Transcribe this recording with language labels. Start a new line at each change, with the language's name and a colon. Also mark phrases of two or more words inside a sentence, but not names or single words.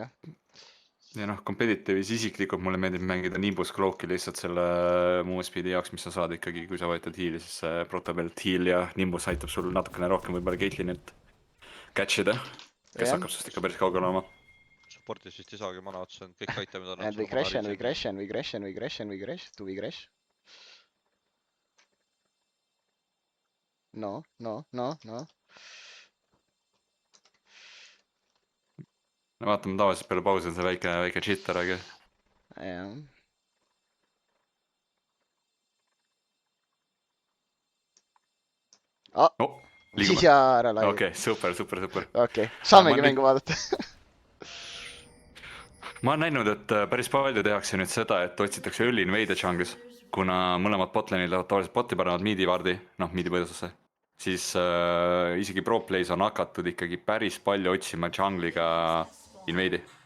Estonian: ja noh , competitive'is isiklikult mulle meeldib mängida Nimbus Cloak'i lihtsalt selle
English: move speed'i
Estonian: jaoks , mis sa saad ikkagi , kui sa võtad heal'i , siis see protobelt heal ja Nimbus aitab sul natukene rohkem võib-olla Caitlynit catch ida , kes Jah. hakkab sest ikka päris kaugele olema . support'is vist ei saagi mana otsa , kõik itemid on .
English: And we crash , and we crash , and we crash , and we crash , and we crash , do we crash ?
Estonian: no . no vaatame , tavaliselt peale pausi on see väike jitter , aga jah . oh, liigume . ja ära laivi . okei , super . okei , saamegi Ma mängu vaadata . ma olen näinud , et päris palju tehakse nüüd seda , et otsitakse
English: early invade'e
Estonian: jungle'is , kuna mõlemad botlane'id lähevad tavaliselt bot'i panevad midi vardi , noh midi põõsasse , siis isegi
English: pro play's
Estonian: on hakatud ikkagi päris palju otsima
English: jungle'iga invade'i .